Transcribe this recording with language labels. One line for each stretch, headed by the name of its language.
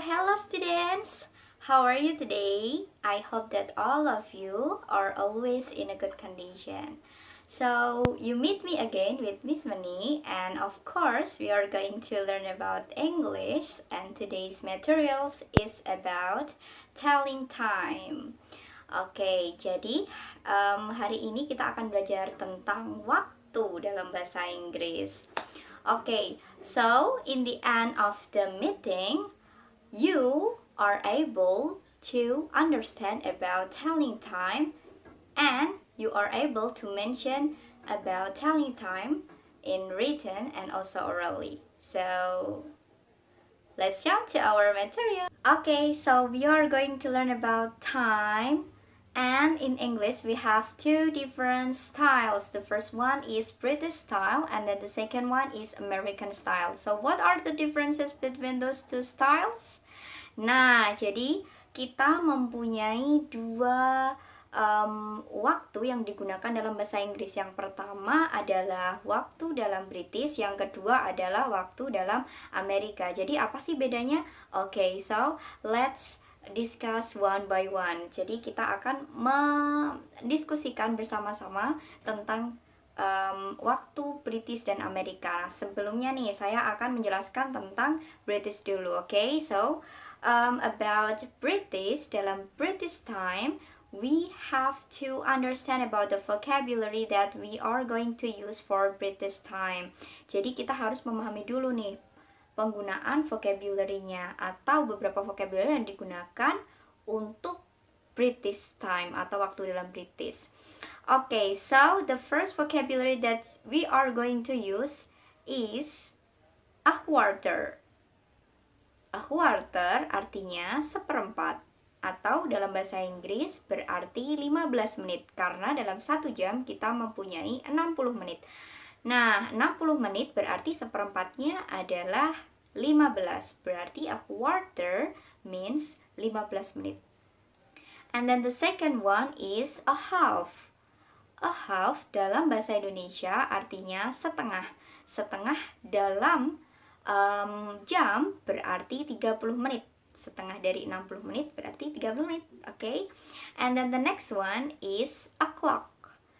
English: Hello students, how are you today? I hope that all of you are always in a good condition. So you meet me again with Miss Mani, and of course we are going to learn about English, and today's materials is about telling time.
Indonesian: Oke, jadi hari ini kita akan belajar tentang waktu dalam bahasa Inggris.
English: Okay, so in the end of the meeting, you are able to understand about telling time, and you are able to mention about telling time in written and also orally. So let's jump to our material. Okay, so we are going to learn about time. And in English, we have two different styles. The first one is British style, and then the second one is American style. So what are the differences between those two styles?
Indonesian: Nah, jadi kita mempunyai dua waktu yang digunakan dalam bahasa Inggris. Yang pertama adalah waktu dalam British, yang kedua adalah waktu dalam Amerika. Jadi apa sih bedanya?
English: Okay, so let's discuss one by one.
Indonesian: Jadi kita akan mendiskusikan bersama-sama tentang waktu British dan Amerika. Sebelumnya nih saya akan menjelaskan tentang British dulu.
English: Okay, so about British, dalam British time we have to understand about the vocabulary that we are going to use for British time.
Indonesian: Jadi kita harus memahami dulu nih penggunaan vocabulary-nya atau beberapa vocabulary yang digunakan untuk British time atau waktu dalam British.
English: Okay, so the first vocabulary that we are going to use is a quarter.
Indonesian: A quarter artinya seperempat, atau dalam bahasa Inggris berarti 15 menit, karena dalam 1 jam kita mempunyai 60 menit. Nah, 60 menit berarti seperempatnya adalah 15, berarti
English: a quarter means
Indonesian: 15 menit.
English: And then the second one is a half.
Indonesian: A half dalam bahasa Indonesia artinya setengah. Setengah dalam jam berarti 30 menit. Setengah dari 60 menit berarti 30 menit. Okay?
English: And then the next one is a clock.